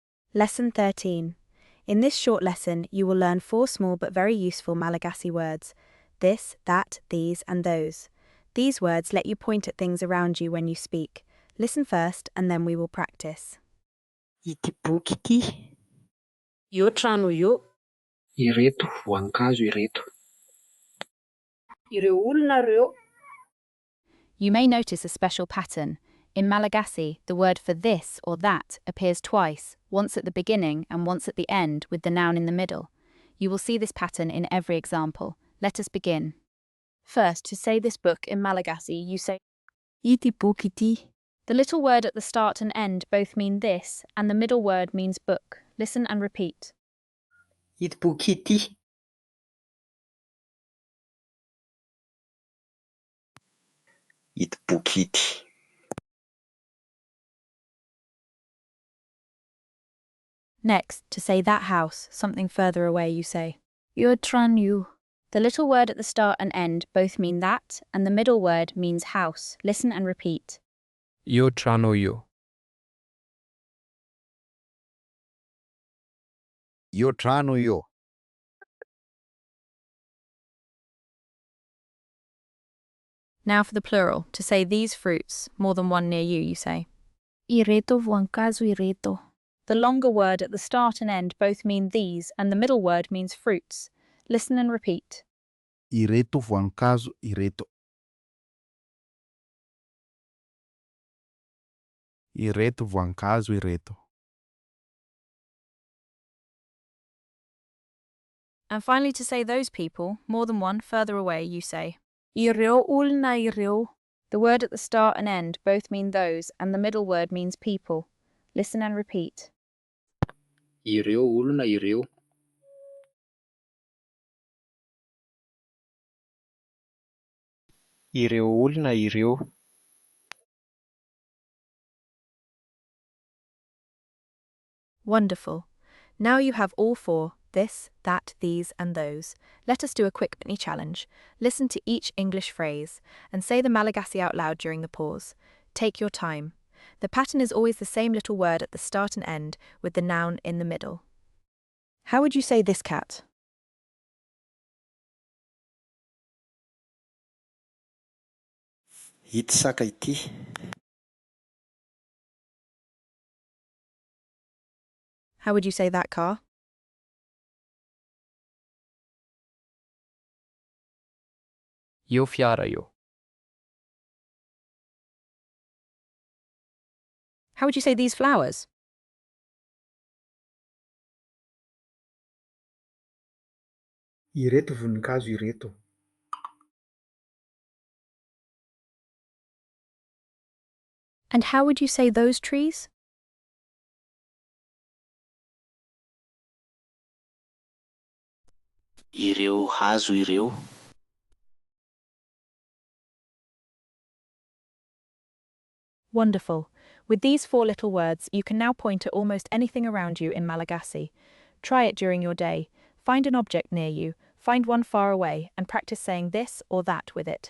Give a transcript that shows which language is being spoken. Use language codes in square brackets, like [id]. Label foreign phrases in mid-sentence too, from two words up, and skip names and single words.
[en] Lesson 13. In this short lesson, you will learn 4 small but very useful Malagasy words: this, that, these, and those. These words let you point at things around you when you speak. Listen first, and then we will practice. [mg] Ity boky ity. Io trano io. Ireto voankazo ireto. Ireo olona ireo. [en] You may notice a special pattern. In Malagasy, the word for this or that appears twice, once at the beginning and once at the end with the noun in the middle. You will see this pattern in every example. Let us begin. First, to say this book in Malagasy, you say [mg] Ity boky ity. [en] the little word at the start and end both mean this, and the middle word means book. Listen and repeat. [mg] Ity boky ity. Ity boky ity. [en] Next, to say that house, something further away, you say [mg] Io trano io. [en] the little word at the start and end both mean that, and the middle word means house. Listen and repeat. [mg] Io trano io. Io trano io. [en] Now for the plural, to say these fruits, more than one near you, you say [mg] Ireto voankazo ireto. [en] the longer word at the start and end both mean these, and the middle word means fruits. Listen and repeat. [mg] Ireto voankazo ireto. Ireto voankazo ireto. [en] And finally, to say those people, more than one further away, you say [mg] Ireo olona ireo. [en] the word at the start and end both mean those, and the middle word means people. Listen and repeat. [mg] Ireo olona ireo. Ireo olona ireo. [en] Wonderful. Now you have all 4, this, that, these, and those. Let us do a quick mini challenge. Listen to each English phrase and say the Malagasy out loud during the pause. Take your time. The pattern is always the same little word at the start and end with the noun in the middle. How would you say this cat? [mg] Ity saka ity. [en] How would you say that car? [mg] Io fiara io. [en] How would you say these flowers? [mg] Ireto voankazo ireto. [en] And how would you say those trees? [mg] Ireo hazo ireo. [en] Wonderful. With these 4 little words, you can now point at almost anything around you in Malagasy. Try it during your day. Find an object near you, find one far away, and practice saying this or that with it.